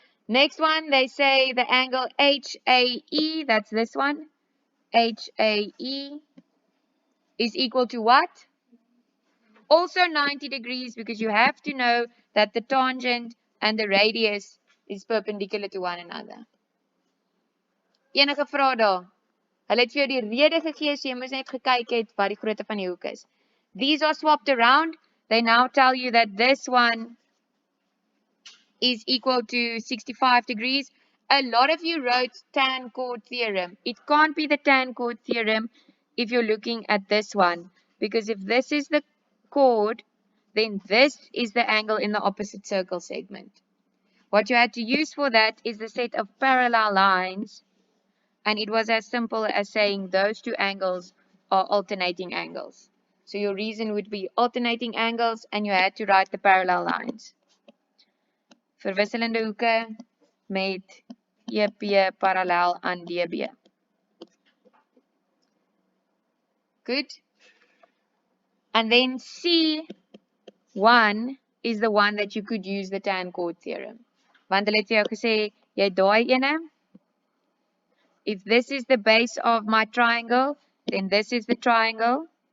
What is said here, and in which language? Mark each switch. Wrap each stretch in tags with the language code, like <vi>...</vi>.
<en>Next one, they say the angle HAE, that's this one. HAE is equal to what? Also 90 degrees because you have to know that the tangent and the radius is perpendicular to one another.</en> <af>Enige vrae daar? Hulle het vir jou die rede gegee, so jy moes net gekyk het wat die grootte van die hoek is.</af> <en>These are swapped around. They now tell you that this one is equal to 65 degrees. A lot of you wrote tan chord theorem. It can't be the tan chord theorem if you're looking at this one. Because if this is the chord, then this is the angle in the opposite circle segment. What you had to use for that is the set of parallel lines. And it was as simple as saying those two angles are alternating angles. So your reason would be alternating angles and you had to write the parallel lines.</en> <af>Verwisselende hoeke met EP parallel aan DB.</af> <en>Good. And then C1 is the one that you could use the tan chord theorem.</en> <af>Want hulle het vir jou gesê, jy daai ene.</af> <en>If this is the base of my triangle, then this is the triangle.</en>